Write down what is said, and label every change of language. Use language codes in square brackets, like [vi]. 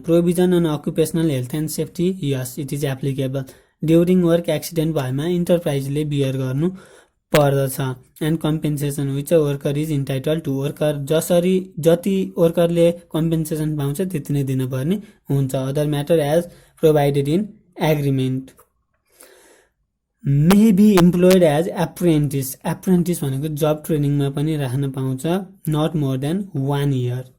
[en] Provision on occupational health and safety, yes it is applicable. [ne] During work accident भएमा इन्टरप्राइजले beer गर्नु पर्दछ। [en] and compensation which worker is entitled to, worker [ne] जति वर्करले compensation पाउँछ त्यति नै दिनुपर्ने हुन्छ। [en] Other matter as provided in agreement. May be employed as apprentice. [ne] एप्रेन्टिस भनेको जब ट्रेनिङमा पनि राख्न पाउँछ, [en] Not more than 1 year.